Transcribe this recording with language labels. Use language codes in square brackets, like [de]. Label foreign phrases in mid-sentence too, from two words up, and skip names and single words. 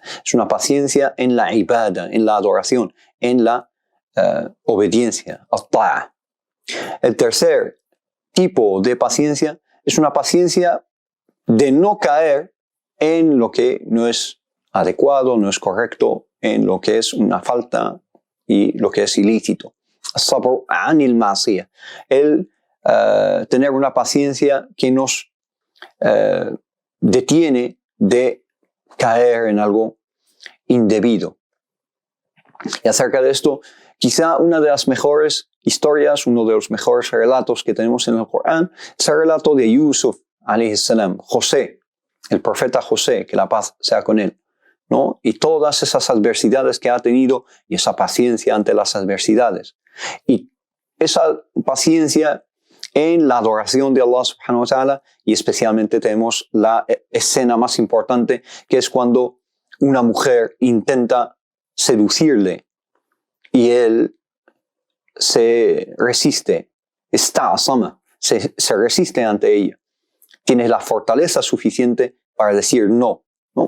[es] Es una paciencia en la ibada, en la adoración, en la obediencia, al-ta'a. El tercer tipo de paciencia es una paciencia de no caer en lo que no es adecuado, no es correcto en lo que es una falta y lo que es ilícito. [ar] صبر عن المعصية. [es] El tener una paciencia que nos detiene de caer en algo indebido. Y acerca de esto, quizá una de las mejores historias, uno de los mejores relatos que tenemos en el Corán, es el relato de Yusuf, [ar] عليه السلام, [es] José, el profeta José, que la paz sea con él, ¿no? Y todas esas adversidades que ha tenido y esa paciencia ante las adversidades. Y esa paciencia en la adoración de [ar] الله سبحانه وتعالى, [es] y especialmente tenemos la escena más importante, que es cuando una mujer intenta seducirle y él se resiste, se resiste ante ella. Tiene la fortaleza suficiente para decir no, ¿no?